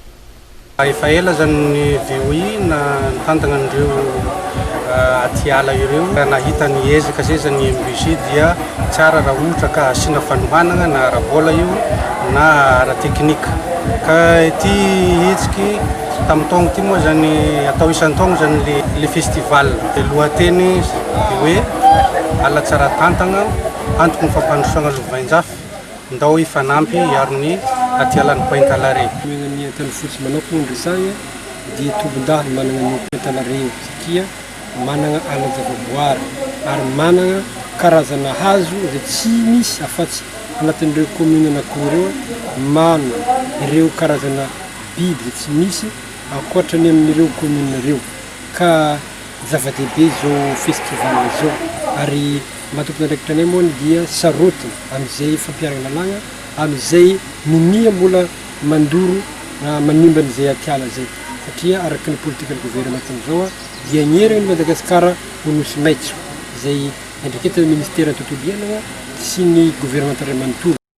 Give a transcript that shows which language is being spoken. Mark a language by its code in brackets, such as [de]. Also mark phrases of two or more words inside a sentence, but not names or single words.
[mg] Efa ela zany ny VOI na nitantana an'ireo atiala ireo nahita ny ezaka zay zany MBG dia tsara raha ohatra ka asina fanohanana na ara-bola io na ara-teknika ka ity hetsiky tamin'ny taogno ity moa zany atao isan-taogno zany le festival de lohateny de hoe ala tsara tantana antoko ny fampandrosoana lovainjafy ndao ifanampy iarony atialan'ny Pointe à l'Arrêt. Ny tany fotsy manokana resagna dia tombon-dahy manana ny Pointe à l'Arrêt satria manana ala zavaboary ary manana karazana hazo izay tsy misy afa-tsy anatin'ireo commune anankiroa mano ireo karazana biby tsy misy ankoatrany amin'ireo commune ireo ka zava-dehibe zao festival zao ary matokana ndraikitra anay moa dia sarotiny amin'izay fampiarana lagna amin'izay minia mbola mandoro manimba an'izay atiala zay satria araky ny politika ny gouvernement zao dia nyeriny Madagasikara ho nosy maitso izay endriketiny ministera tontolo iainana sy ny gouvernement ray manontolo.